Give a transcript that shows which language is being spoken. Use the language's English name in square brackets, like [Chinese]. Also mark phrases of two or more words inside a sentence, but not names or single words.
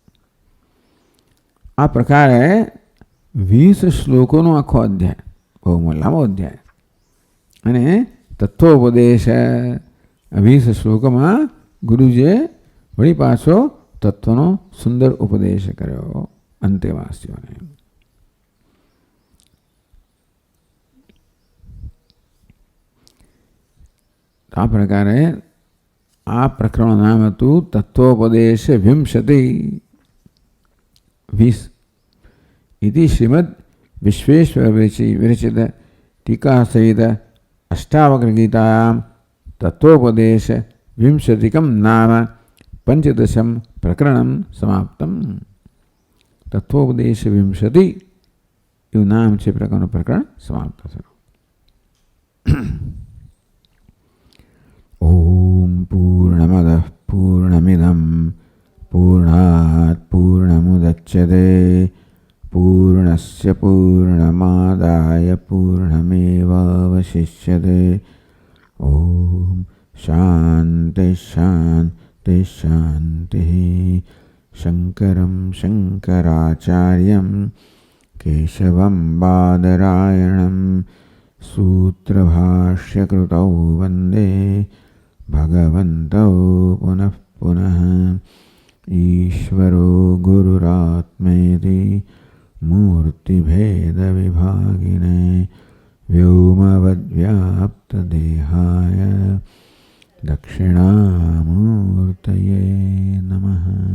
[Gujarati] આ પ્રકારે 20 શ્લોકોનો આખો અધ્યાય, બહુ લાંબો અધ્યાય, અને તત્વોપદેશ 20 શ્લોકોમાં ગુરુજીએ વળી પાછો તત્વનો સુંદર ઉપદેશ કર્યો અંતેવાસીઓને. આ પ્રકારે આ પ્રકરણનું નામ હતું તત્વોપદેશ વિંશતિ 20. [Sanskrit] इति श्रीमद् विश्वेश्वर विरचित टीका सहित अष्टावक्र गीतायां तत्वोपदेश विंशतिकं नाम 15 प्रकरणं समाप्तम्. [Gujarati] तत्वोपदेश विंशति એવું નામ છે પ્રકરણનું પ્રકરણ સમાપ્ત થયું. [Sanskrit] ॐ पूर्णमदः पूर्णमिदं पूर्णात् पूर्णमुदच्यते पूर्णस्य पूर्णमादाय पूर्णमेवावशिष्यते. ॐ शान्ति शान्ति शान्ति. शङ्करं शङ्कराचार्यं केशवं बादरायणं सूत्रभाष्यकृतौ वन्दे भगवन्तौ पुनः पुनः. ईश्वरो गुरुरात्मेति मूर्तिभेदविभागिने व्योमवद्व्याप्तदेहाय दक्षिणामूर्तये नमः.